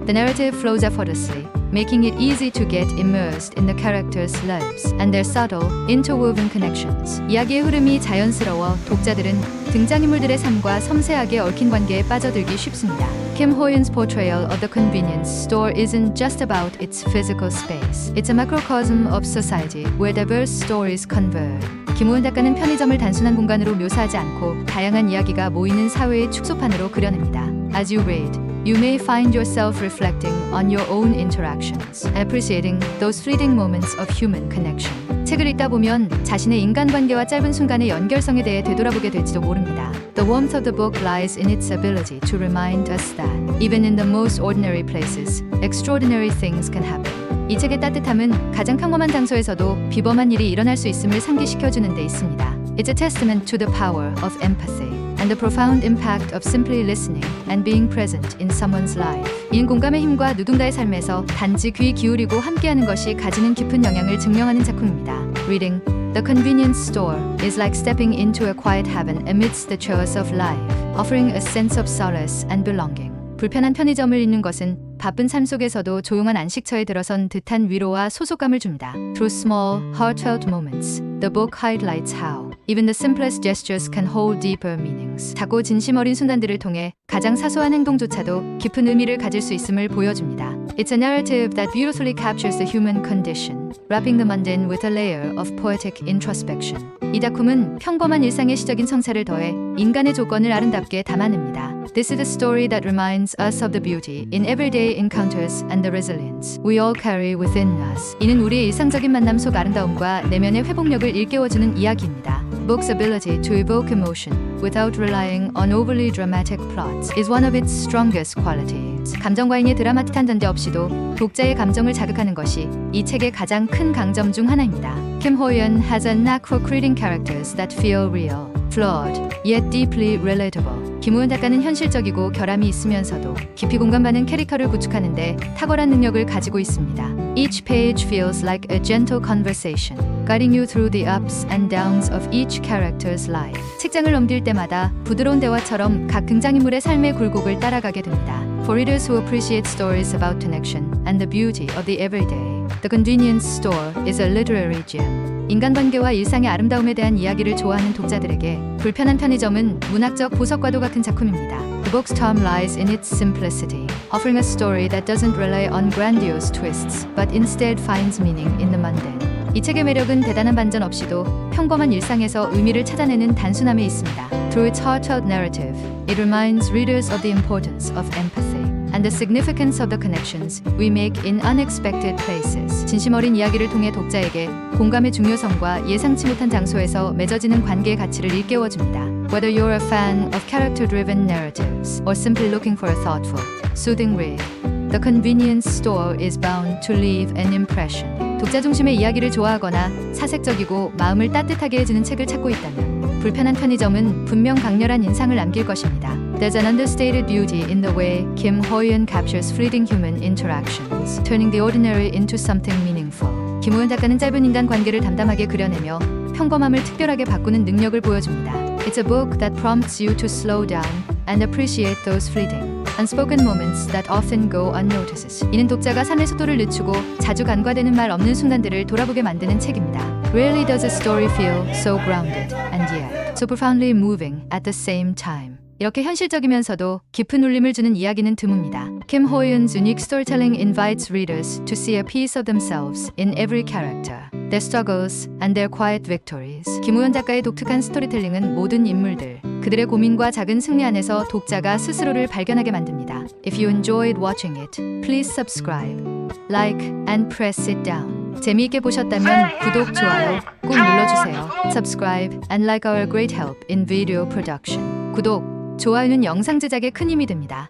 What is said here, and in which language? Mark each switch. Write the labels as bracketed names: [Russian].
[English] The narrative flows effortlessly, making it easy to get immersed in the characters' lives and their subtle, interwoven connections. [Korean] 이야기의 흐름이 자연스러워 독자들은 등장인물들의 삶과 섬세하게 얽힌 관계에 빠져들기 쉽습니다. [English] Kim Ho-yeon's portrayal of the convenience store isn't just about its physical space. It's a macrocosm of society where diverse stories converge. [Korean] 김호연 작가는 편의점을 단순한 공간으로 묘사하지 않고 다양한 이야기가 모이는 사회의 축소판으로 그려냅니다. [English] As you read, you may find yourself reflecting on your own interactions, appreciating those fleeting moments of human connection. [Korean] 책을 읽다 보면 자신의 인간관계와 짧은 순간의 연결성에 대해 되돌아보게 될지도 모릅니다. [English] The warmth of the book lies in its ability to remind us that, even in the most ordinary places, extraordinary things can happen. [Korean] 이 책의 따뜻함은 가장 평범한 장소에서도 비범한 일이 일어날 수 있음을 상기시켜주는 데 있습니다. [English] It's a testament to the power of empathy and the profound impact of simply listening and being present in someone's life. [Korean] 이는 공감의 힘과 누군가의 삶에서 단지 귀 기울이고 함께하는 것이 가지는 깊은 영향을 증명하는 작품입니다. [English] Reading The convenience store is like stepping into a quiet heaven amidst the chores of life, offering a sense of solace and belonging. [Korean] 불편한 편의점을 읽는 것은 바쁜 삶 속에서도 조용한 안식처에 들어선 듯한 위로와 소속감을 줍니다. [English] Through small, heartfelt moments, the book highlights how even the simplest gestures can hold deeper meanings. [Korean] 작고 진심 어린 순간들을 통해 가장 사소한 행동조차도 깊은 의미를 가질 수 있음을 보여줍니다. [English] It's a narrative that beautifully captures the human condition, wrapping the mundane with a layer of poetic introspection. [Korean] 이 작품은 평범한 일상의 시적인 성찰을 더해 인간의 조건을 아름답게 담아냅니다. [English] This is a story that reminds us of the beauty in everyday encounters and the resilience we all carry within us. [Korean] 이는 우리의 일상적인 만남 속 아름다움과 내면의 회복력을 일깨워주는 이야기입니다. [English] Book's ability to evoke emotion without relying on overly dramatic plots is one of its strongest qualities. [Korean] 감정과잉의 드라마틱한 전개 없이도 독자의 감정을 자극하는 것이 이 책의 가장 큰 강점 중 하나입니다. [English] Kim Ho-yeon has a knack for creating characters that feel real, flawed, yet deeply relatable. [Korean] 김호연 작가는 현실적이고 결함이 있으면서도 깊이 공감받는 캐릭터를 구축하는데 탁월한 능력을 가지고 있습니다. [English] Each page feels like a gentle conversation, guiding you through the ups and downs of each character's life. [Korean] 책장을 넘길 때마다 부드러운 대화처럼 각 등장인물의 삶의 굴곡을 따라가게 됩니다. [English] For readers who appreciate stories about connection and the beauty of the everyday, The Convenience Store is a literary gem. [Korean] 인간관계와 일상의 아름다움에 대한 이야기를 좋아하는 독자들에게 불편한 편의점은 문학적 보석과도 같은 작품입니다. [English] The book's charm lies in its simplicity, offering a story that doesn't rely on grandiose twists, but instead finds meaning in the mundane. [Korean] 이 책의 매력은 대단한 반전 없이도 평범한 일상에서 의미를 찾아내는 단순함에 있습니다. [English] Through its heartfelt narrative, it reminds readers of the importance of empathy and the significance of the connections we make in unexpected places. [Korean] 진심 어린 이야기를 통해 독자에게 공감의 중요성과 예상치 못한 장소에서 맺어지는 관계의 가치를 일깨워줍니다. [English] Whether you're a fan of character-driven narratives or simply looking for a thoughtful, soothing read, The Convenience Store is bound to leave an impression. [Korean] 독자 중심의 이야기를 좋아하거나 사색적이고 마음을 따뜻하게 해주는 책을 찾고 있다면 불편한 편의점은 분명 강렬한 인상을 남길 것입니다. [English] There's an understated beauty in the way Kim Ho-yeon captures fleeting human interactions, turning the ordinary into something meaningful. [Korean] 김호연 작가는 짧은 인간 관계를 담담하게 그려내며 평범함을 특별하게 바꾸는 능력을 보여줍니다. [English] It's a book that prompts you to slow down and appreciate those fleeting, unspoken moments that often go unnoticed. [Korean] 이는 독자가 삶의 속도를 늦추고 자주 간과되는 말 없는 순간들을 돌아보게 만드는 책입니다. [English] Rarely does a story feel so grounded and yet so profoundly moving at the same time. [Korean] 이렇게 현실적이면서도 깊은 울림을 주는 이야기는 드뭅니다. [English] Kim Ho-yeon's unique storytelling invites readers to see a piece of themselves in every character, their struggles and their quiet victories. [Korean] 김호연 작가의 독특한 스토리텔링은 모든 인물들, 그들의 고민과 작은 승리 안에서 독자가 스스로를 발견하게 만듭니다. [English] If you enjoyed watching it, please subscribe, like, and press it down. [Korean] 재미있게 보셨다면 구독, 좋아요 꼭 눌러주세요. [English] Subscribe and like our great help in video production. [Korean] 구독, 좋아요는 영상 제작에 큰 힘이 됩니다.